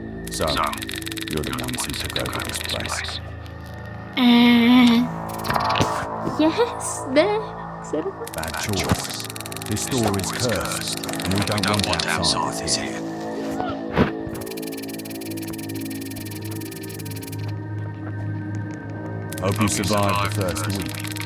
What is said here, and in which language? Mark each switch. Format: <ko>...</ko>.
<en>So, you're the ones who took over this place. Yes,</en> <el>ναι, ξέρω.</el> <en>Bad choice. This store is cursed, and we don't want outsiders here. Hope you survived the first week.</en>